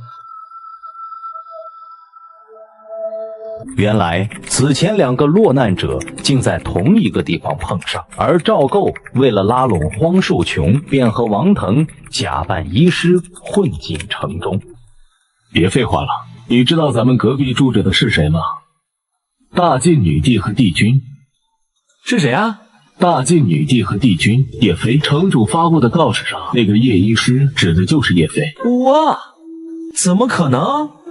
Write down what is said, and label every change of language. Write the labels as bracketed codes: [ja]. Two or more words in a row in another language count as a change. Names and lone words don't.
[zh] 原來此前2個落難者竟在同一個地方碰上，而趙構為了拉攏荒樹瓊，便和王騰假扮醫師混進城中。別廢話了，你知道咱們隔壁住着的是誰嗎？大晉女帝和帝君。是誰啊？大晉女帝和帝君葉妃。城主發布的告示上，那個葉醫師指的就是葉妃。哇，怎麼可能？